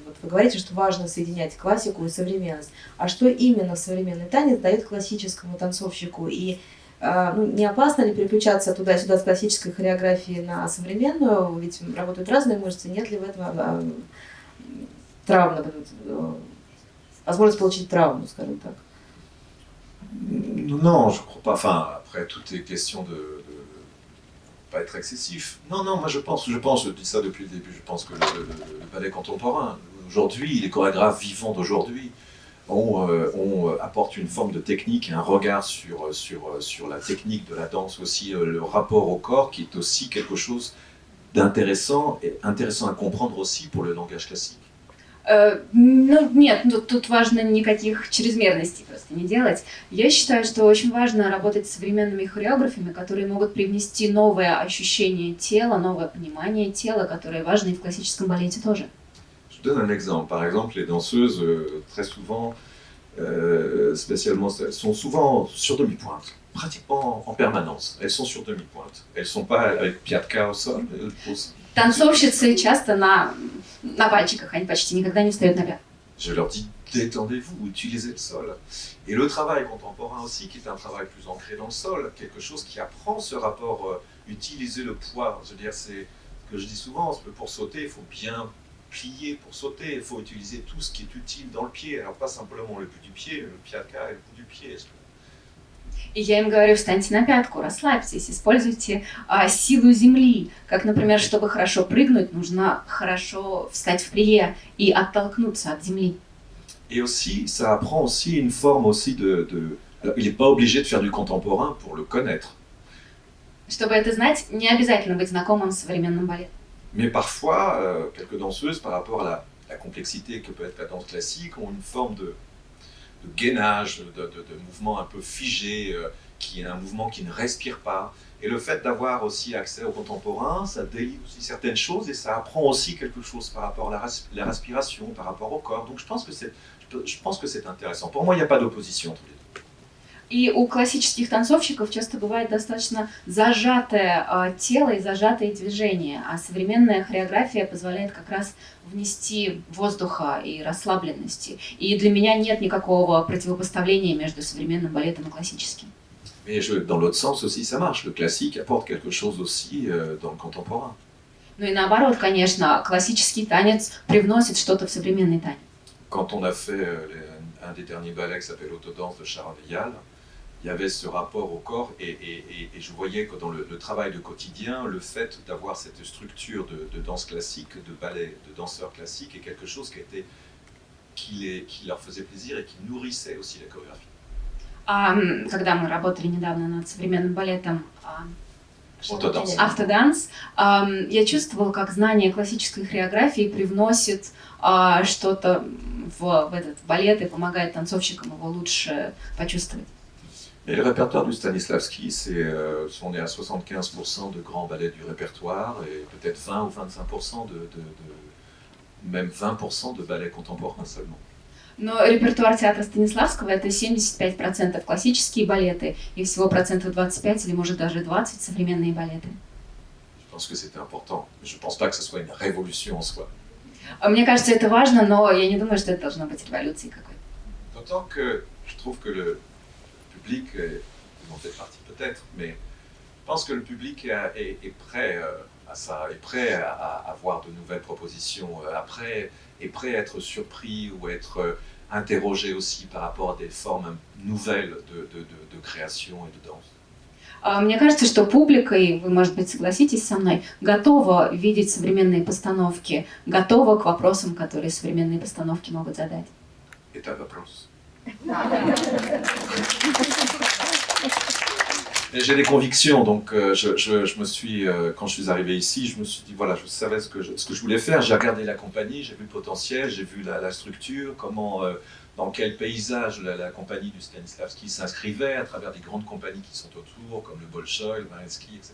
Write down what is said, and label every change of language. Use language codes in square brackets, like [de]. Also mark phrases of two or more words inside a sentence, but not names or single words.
[ru] Вот вы говорите, что важно соединять классику и современность. А что именно современный танец дает классическому танцовщику? И не опасно ли переключаться туда-сюда с классической хореографии на современную? Ведь работают разные мышцы. Нет ли в этом травмы, возможность получить травму, скажем так? [fr] Non, je crois pas. Enfin, après, tout est question de pas être excessif. Non, non, moi je pense, je dis ça depuis le début, je pense que le ballet contemporain, aujourd'hui, les chorégraphes vivants d'aujourd'hui, apportent une forme de technique, un regard sur la technique de la danse aussi, le rapport au corps qui est aussi quelque chose d'intéressant et intéressant à comprendre aussi pour le langage classique. [ru] Ну, нет, тут важно никаких чрезмерностей просто не делать. Я считаю, что очень важно работать с современными хореографами, которые могут привнести новое ощущение тела, новое понимание тела, которое важно и в классическом балете тоже. [fr] Je donne un exemple. Par exemple, les danseuses, très souvent, spécialement, elles sont souvent sur demi-pointe, pratiquement en permanence. Elles sont sur demi-pointe. Elles ne sont pas avec piatka au sol. [ru] Танцовщицы часто на пальчиках, они почти никогда не встают на пятки. [fr] Je leur dis, détendez-vous, utilisez le sol. Et le travail contemporain aussi, qui est un travail plus ancré dans le sol, quelque chose qui apprend ce rapport, utiliser le poids. Je veux dire, c'est ce que je dis souvent, pour sauter, il faut bien plier pour sauter, il faut utiliser tout ce qui est utile dans le pied, alors pas simplement le bout du pied, le piatka et le bout du pied. [ru] И я им говорю, встаньте на пятку, расслабьтесь, используйте силу земли. Как, например, чтобы хорошо прыгнуть, нужно хорошо встать в плие и оттолкнуться от земли. [fr] Et aussi, ça apprend aussi une forme aussi Alors, il n'est pas obligé de faire du contemporain pour le connaître. [ru] Чтобы это знать, не обязательно быть знакомым с современным балетом. [fr] Mais parfois, quelques danseuses, par rapport à la complexité que peut être la danse classique, ont une forme de gainage, de mouvement un peu figé, qui est un mouvement qui ne respire pas. Et le fait d'avoir aussi accès au contemporain, ça délivre aussi certaines choses et ça apprend aussi quelque chose par rapport à la respiration, par rapport au corps. Donc je pense que c'est intéressant. Pour moi, il n'y a pas d'opposition entre les deux. [ru] И у классических танцовщиков часто бывает достаточно зажатое тело и зажатые движения, а современная хореография позволяет как раз внести воздуха и расслабленности. И для меня нет никакого противопоставления между современным балетом и классическим. [fr] Mais dans l'autre sens aussi, ça marche. Le classique apporte quelque chose aussi dans le contemporain. [ru] Ну и наоборот, конечно, классический танец привносит что-то в современный танец. [fr] Quand on a fait un des derniers ballets qui s'appelle Autodanse de Charles Vial, il y avait ce rapport au corps et je voyais que dans le travail de quotidien, le fait d'avoir cette structure de danse classique, de ballet, de danseurs classiques est quelque chose qui leur faisait plaisir et qui nourrissait aussi la chorégraphie. [ru] Когда мы работали недавно над современным балетом Autodanse. Автоданс, я чувствовала, как знание классической хореографии привносит что-то в этот балет и помогает танцовщикам его лучше почувствовать. [fr] Et le répertoire du Stanislavski, on est à 75% de grands ballets du répertoire et peut-être 20 ou 25% même 20% de ballets contemporains seulement. [ru] Но репертуар театра Станиславского — это 75% классические балеты и всего процентов 25 или может даже 20 современные балеты. [fr] Je pense que c'était important. Je ne pense pas que ce soit une révolution en soi. [ru] Мне кажется, это важно, но я не думаю, что это должно быть революцией какой-то. [fr] D'autant que je trouve que le public, ils en fait partie peut-être, mais je pense que le public est prêt à ça, est prêt à voir de nouvelles propositions, est prêt à être surpris ou être interrogé aussi par rapport à des formes nouvelles de création et de danse. [ru] Мне кажется, что публика, и вы, может быть, согласитесь со мной, готова видеть современные постановки, готова к вопросам, которые современные постановки могут задать. Это вопрос. [fr] J'ai des convictions, donc je me suis, quand je suis arrivé ici, je me suis dit, voilà, je savais ce que je voulais faire. J'ai regardé la compagnie, j'ai vu le potentiel, j'ai vu la structure, dans quel paysage la compagnie du Stanislavski s'inscrivait à travers des grandes compagnies qui sont autour, comme le Bolchoï, le Mariinsky, etc.